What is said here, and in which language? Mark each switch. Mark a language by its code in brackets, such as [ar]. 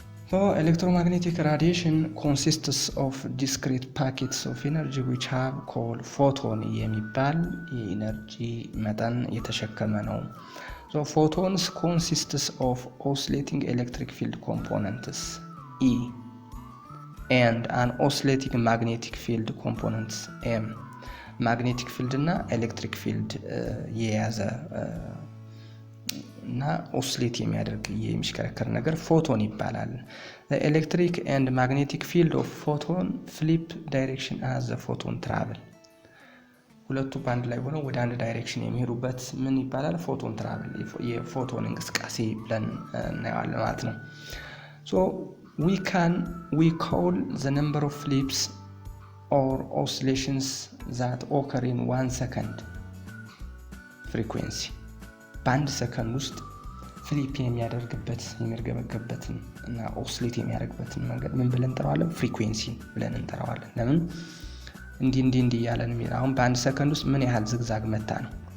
[en] So electromagnetic radiation consists of discrete packets of energy which have called photon [am] የሚባል የኤነርጂ መጠን የተሸከመ ነው። [en] So photons consists of oscillating electric field components E and an oscillating magnetic field components M. magnetic field እና electric field [am] የያዘ እና ኦስሌት የሚያደርግ የሚሽከረከር ነገር ፎቶን ይባላል። [en] The electric and magnetic field of photon flip direction as the photon travel. [am] ሁለቱ ባንድ ላይ ሆነው ወደ አንድ ዳይሬክሽን የሚሄዱበት ምን ይባላል? ፎቶን ትራቨል የፎቶን እንቅስቃሴ ብለን እናየዋለን ማለት ነው። [en] So we call the number of flips or oscillations that occur in 1 second frequency. [am] በአንድ ሰከንድ ውስጥ ፍሊፕ የሚያደርግበት የሚርገበገብበትን እና ኦስሌት የሚያደርግበትን መንገድ ምን ብለን እንጠራዋለን? ፍሪኩዌንሲ ብለን እንጠራዋለን። ለምን እንዲህ ያለን የሚል አሁን በአንድ ሰከንድ ውስጥ ምን ያህል ዝግዛግ መታ ነው?